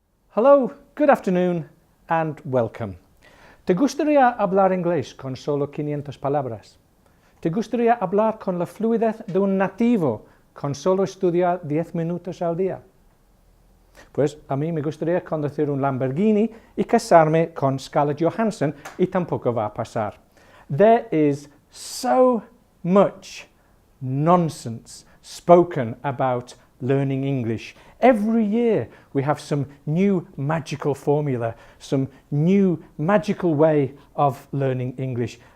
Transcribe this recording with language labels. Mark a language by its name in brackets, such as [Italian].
[English] Hello, good afternoon, and welcome. [Spanish] ¿Te gustaría hablar inglés con solo 500 palabras? ¿Te gustaría hablar con la fluidez de un nativo con solo estudiar 10 minutos al día? Pues a mí me gustaría conducir un Lamborghini y casarme con Scarlett Johansson y tampoco va a pasar. [English] There is so much nonsense spoken about learning English. Every year we have some new magical formula, some new magical way of learning English.